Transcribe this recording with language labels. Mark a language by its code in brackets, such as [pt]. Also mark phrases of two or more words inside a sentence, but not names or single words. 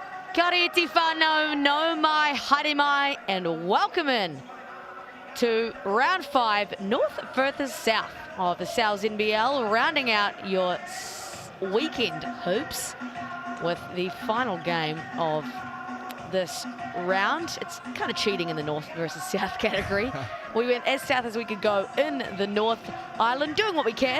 [mi] Kia ora iti whanau, no mai, haere mai, [en] and welcome in to round 5, north versus south of the NZNBL, rounding out your weekend hoops with the final game of this round. It's kind of cheating in the north versus south category. We went as south as we could go in the North Island, doing what we can.